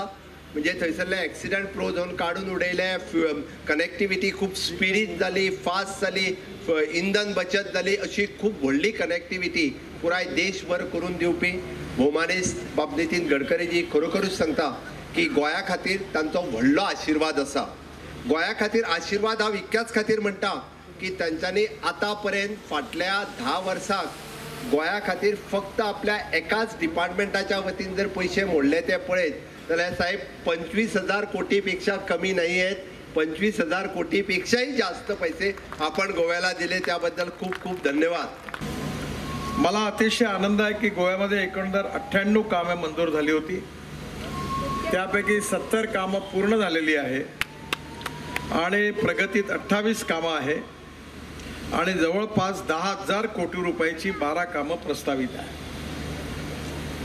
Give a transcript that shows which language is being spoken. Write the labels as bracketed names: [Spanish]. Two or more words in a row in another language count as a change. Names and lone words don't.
[Konkani] म्हणजे थंयसरले [English] accident prone zone [Konkani] काडून उडयले, कनेक्टिविटी खूब स्पिडीत जाली, फास्ट जाली, इंधन बचत जाली, अशी खूब व्हडली कनेक्टिविटी पुराय देशभर करून दिवपी भोवमानेस्त बाब नितीन गडकरीजी खरोखरूच सांगता की गोंया खातीर तांचो व्हडलो आशिर्वाद आसा. गोंया खातीर आशिर्वाद हांव इतक्याच खातीर म्हणटा की तांच्यांनी आतापर्यंत फाटल्या 10 वर्सांक गोंया खातीर फक्त आपल्या एकाच डिपार्टमेंटाच्या वतीन जर पैसे मोडले ते पळयत जाल्यार साहेब 25,000 कोटी पेक्षा [Marathi] कमी नाही आहेत. 25,000 कोटीपेक्षाही जास्त पैसे आपण गोव्याला दिले, त्याबद्दल खूप खूप धन्यवाद. मला अतिशय आनंद आहे की गोव्यामध्ये एकंदर 98 कामे मंजूर झाली होती. त्यापैकी 70 कामं पूर्ण झालेली आहे आणि प्रगतीत 28 कामं आहे आणि जवळपास 10,000 कोटी रुपयाची 12 कामं प्रस्तावित आहे.